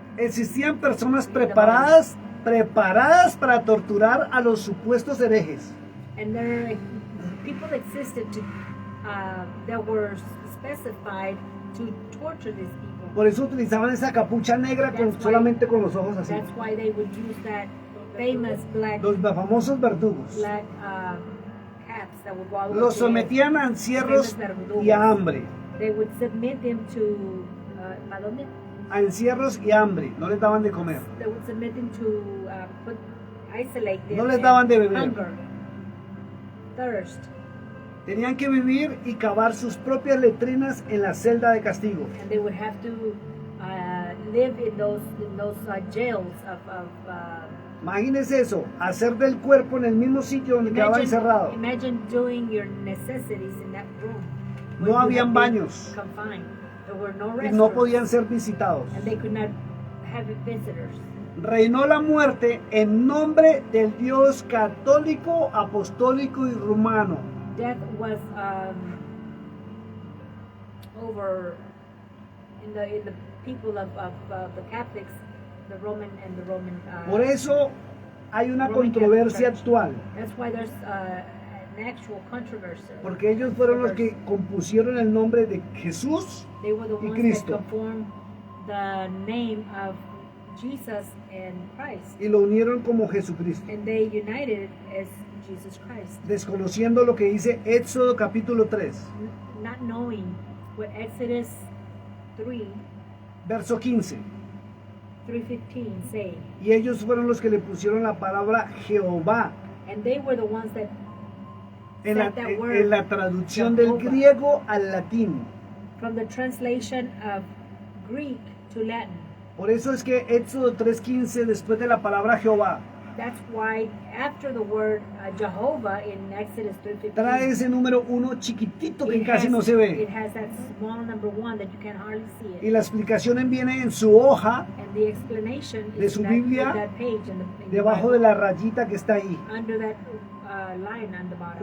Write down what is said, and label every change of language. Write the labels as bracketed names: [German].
[Spanish] Existían personas preparadas para torturar a los supuestos herejes. [English] And there people existed that were specified to torture these people. [Spanish] Por eso utilizaban esa capucha negra solamente con los ojos así. [English] That's why they would use that famous black [Spanish] Los famosos verdugos. [English] caps that would go [Spanish] Los sometían a encierros y a hambre. [English] They would submit them to [Spanish] ¿a dónde? A encierros y hambre. No les daban de comer. [English] They would submit them to isolate them. [Spanish] No les [English] and [Spanish] daban de beber. [English] Hunger, thirst, [Spanish] Tenían que vivir y cavar sus propias letrinas en la celda de castigo. [English] and they would have to live in those jails of [Spanish] Imagínense eso, hacer del cuerpo en el mismo sitio donde quedaba encerrado. [English] imagine doing your necessities in that room. [Spanish] No [English] where you [Spanish] habían [English] have been [Spanish] baños. [English] Confined. There were no [Spanish] Y no [English] restrooms, [Spanish] podían ser visitados. [English] and they could not have visitors. [Spanish] Reinó la muerte en nombre del Dios católico, apostólico y romano. [English] Death was over in the people of the Catholics, the Roman and the Roman. [Spanish] Por eso hay una [English] Roman [Spanish] controversia [English] Catholic Church. [Spanish] actual, [English] That's why there's an actual controversy. [Spanish] porque ellos fueron los que compusieron el nombre de Jesús [English] They were the [Spanish] y [English] ones [Spanish] Cristo. [English] that conformed the name of Jesus and Christ, [Spanish] y lo unieron como Jesucristo, [English] and they united as Jesus Christ, [Spanish] desconociendo lo que dice Éxodo capítulo 3, [English] not knowing what Exodus 3, [Spanish] verso 15. [English] 3:15 say. [Spanish] Y ellos fueron los que le pusieron la palabra Jehová [English] And they were the ones that [Spanish] en la, [English] said that word [Spanish] en la traducción del [English] Jehová. [Spanish] griego al latín. [English] from the translation of Greek to Latin. [Spanish] Por eso es que Éxodo 3:15, después de la palabra Jehová, [English] That's why after the word Jehovah in Exodus [Spanish] trae [English] 3:15, [Spanish] ese número 1 chiquitito que [English] it [Spanish] casi [English] has, [Spanish] no se [English] it [Spanish] ve. [English] has that small number 1 that you can hardly see [Spanish] Y [English] it. [Spanish] la explicación viene en su hoja, [English] And the explanation [Spanish] de [English] is [Spanish] su [English] in [Spanish] Biblia, [English] that page in the [Spanish] debajo [English] Bible, [Spanish] de la rayita que está ahí. [English] under that line on the bottom.